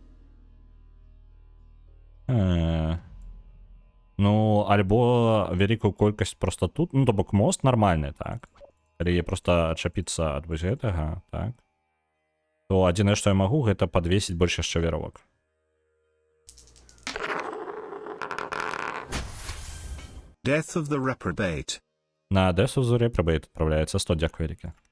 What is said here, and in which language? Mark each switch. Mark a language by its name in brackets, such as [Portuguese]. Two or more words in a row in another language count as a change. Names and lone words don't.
[Belarusian] Ну, альбо вялікую колькасць проста тут, ну, то бок мост нармальны, так? Калі я проста адчапіцца ад вось гэтага, так? То адзінае, што я магу, гэта падвесіць больш яшчэ веровак. Death of the Reprobate. На Death of the Reprobate адправляецца 100, дзякуй вялікі.